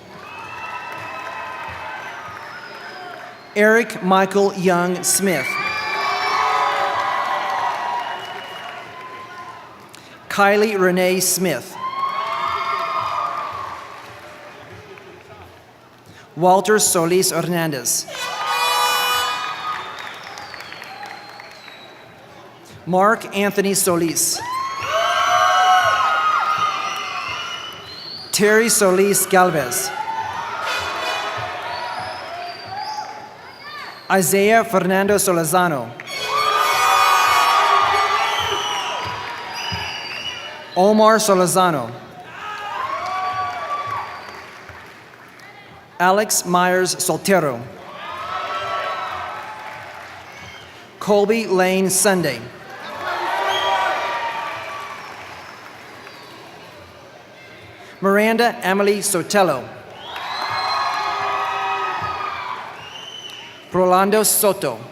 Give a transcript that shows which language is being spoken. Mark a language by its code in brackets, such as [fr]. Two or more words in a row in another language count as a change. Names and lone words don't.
[en] Eric Michael Young Smith. Kylie Renee Smith. Walter Solis Hernandez. Mark Anthony Solis. Terry Solis Galvez. Isaiah Fernando Solazano. Omar Solazano. Alex Myers Soltero. Colby Lane Sunday. Miranda Emily Sotelo. Rolando Soto.